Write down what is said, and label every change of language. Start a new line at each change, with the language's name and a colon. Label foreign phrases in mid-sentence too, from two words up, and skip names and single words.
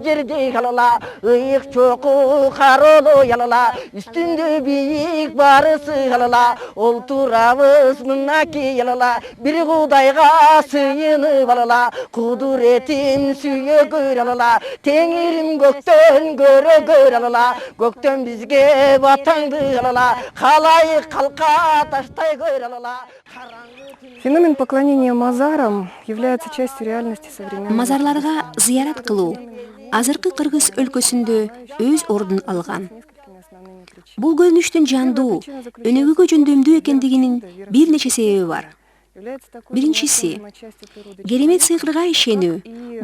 Kyrgyz: жерде калала, ыйык чоку кароло ялала, үстүндө бийик барысы алала, олтурабыз мынаки ялала, бир Кудайга сыйынып алала, кудуретин сүйө көр алала, теңирим көктөн көрө көр алала, көктөн бизге батаңды алала, калайык калка таштай көр алала.
Russian: Феномен поклонения мазарам является частью реальности современного.
Kyrgyz: Мазарларга зыярат кылуу азыркы Кыргыз өлкөсүндө өз ордун алган. Бул көрүнүштүн жандуу, өнөгөгө жөндөмдүү экендигинин бир нече себеби бар. Биринчиси, керемет сыйкырга ишенүү.